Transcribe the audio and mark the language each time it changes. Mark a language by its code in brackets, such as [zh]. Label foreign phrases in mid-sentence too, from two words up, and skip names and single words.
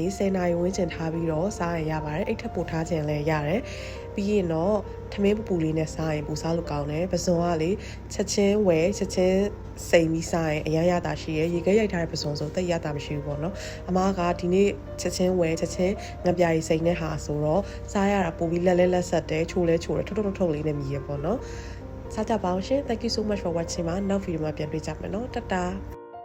[my] 10 နာရီဝန်းကျင်ထားပြီးတော့စားရပါတယ်အိတ်ထပ်ပို့ထားခြင်းလည်းရတယ်ပြီးရင်တော့ထမင်းပူလေးနဲ့စားရင်ပူစားလို့ကောင်းတယ်ပစုံကလေချက်ချင်းဝယ်ချက်ချင်းစိမ်ပြီးစားရင်အရရတာရှိရရေခဲရိုက်ထားတဲ့ပစုံဆိုတိတ်ရတာမရှိဘူးပေါ့နော်အမကဒီနေ့ချက်ချင်းဝယ်ချက်ချင်းငံပြားရီစိမ်နဲ့ဟာဆိုတော့စားရတာပိုပြီးလက်လက်ဆက်တယ်ချိုးလဲချိုးတယ်ထုတ်လေးနဲ့မြည်ရပေါ့နော်စားကြပါအောင်ရှင် [en] Thank you so much for watching [my] မှာနောက်ဗီဒီယိုမှာပြန်တွေ့ကြမယ်နော်တတာ